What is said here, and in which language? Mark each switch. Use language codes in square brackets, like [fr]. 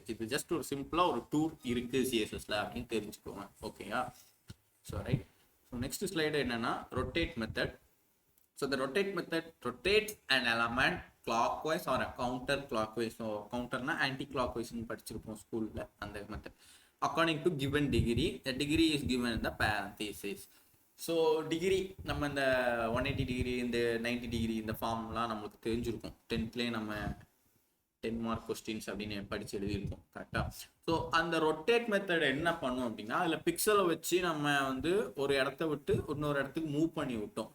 [ta] இது ஜஸ்ட் ஒரு சிம்பிளாக ஒரு டூல் இருக்குது சிஎஸ்எஸ்ல அப்படின்னு தெரிஞ்சுக்கோங்க. ஓகேயா, so right. So next slide என்னன்னா rotate method. [en] So the rotate method rotates an element clockwise or counter clockwise. [ta] So கவுண்டர்னா anti கிளாக்வைஸ்ன்னு படிச்சிருப்போம் ஸ்கூலில், அந்த method. [en] According to given degree, the degree is given in the parenthesis. [ta] So degree நம்ம இந்த 180 degree, இந்த 90 degree, இந்த ஃபார்ம்லாம் நம்மளுக்கு தெரிஞ்சிருக்கும். 10th நம்ம 10 மார்க் கொஸ்டின்ஸ் அப்படின்னு படித்து எழுதியிருக்கோம். கரெக்டாக? ஸோ அந்த ரொட்டேட் மெத்தட் என்ன பண்ணும் அப்படின்னா, அதில் பிக்சலை வச்சு நம்ம வந்து ஒரு இடத்த விட்டு இன்னொரு இடத்துக்கு மூவ் பண்ணி விட்டோம்.